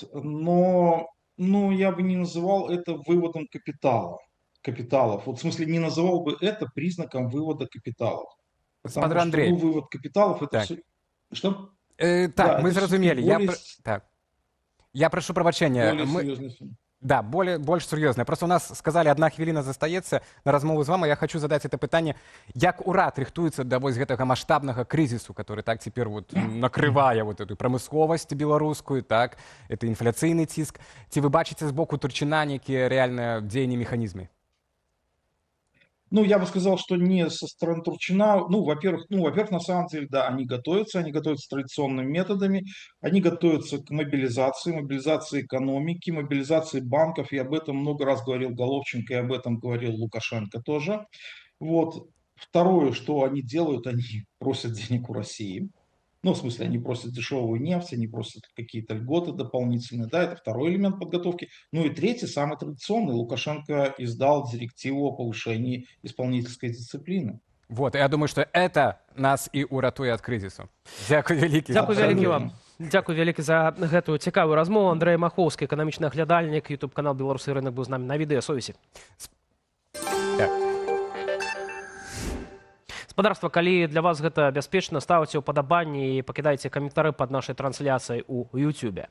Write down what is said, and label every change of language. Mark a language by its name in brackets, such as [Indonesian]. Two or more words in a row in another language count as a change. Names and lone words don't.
[Russian] Но я бы не называл это выводом капиталов. Вот в смысле не называл бы это признаком вывода капиталов. Господин Потому что, Андрей. вывод капиталов это Так. все... Что? Так, Да, мы это [Belarusian] зразумелі. [Russian] более... [Belarusian] Я прошу прабачэння. [Russian] Более серьезный фильм. [Belarusian] Да, больш сур'ёзна. Просто у нас сказалі, 1 хвіліна застаецца на размову з вами. Я хочу задаць это пытанне, як урад рыхтуецца да вось гэтага маштабнага крызісу, который так цяпер вот накрывае [Russian] вот эту [Belarusian] прамысловасць беларускую, так, это інфляцыйны ціск. Ці вы бачыце з боку Турчына нейкія рэальныя дзеянні механізмы? [Russian] Ну, я бы сказал, что не со стороны Турчина. Ну, во-первых, на самом деле, да, они готовятся традиционными методами, они готовятся к мобилизации экономики, мобилизации банков, и об этом много раз говорил Головченко, и об этом говорил Лукашенко тоже. Вот. Второе, что они делают, они просят денег у России. Ну, в смысле, они просят дешевую нефть, они просят какие-то льготы дополнительные, да, это второй элемент подготовки. Ну и третий, самый традиционный, Лукашенко издал директиву о повышении исполнительской дисциплины. Вот, я думаю, что это нас и [Belarusian] уратуе ад крызісу. Дзякуй вялікі. Дзякуй вялікі вам. Дзякуй вялікі за гэтую цікавую размову. Андрэй Махоўскі, эканамічны аглядальнік, YouTube-канал «Беларусы рынок» быў з намі на відэасувязі. Гаспадарства, калі для вас гэта бяспечна, ставце ўпадабанні і пакідайце каментары пад нашай трансляцыяй у YouTube.